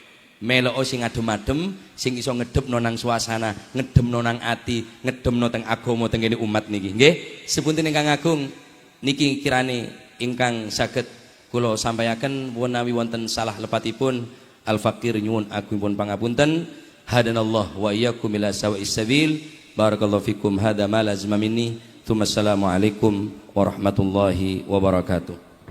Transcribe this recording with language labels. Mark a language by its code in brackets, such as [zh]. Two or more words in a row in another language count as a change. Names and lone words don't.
[jv] Melok sing adem-adem, sing iso ngedepno nang suasana, ngedemno nang ati, ngedemno teng agama teng kene umat niki. Nggih, sepunten ingkang agung niki kirane ingkang saged kula sampaikan menawi wonten salah lepatipun al-fakir nyuwun agungipun pangapunten. [ar] هدانا الله وإياكم إلى سواء السبيل. بارك الله فيكم. هذا ما لزم مني. السلام عليكم ورحمة الله وبركاته.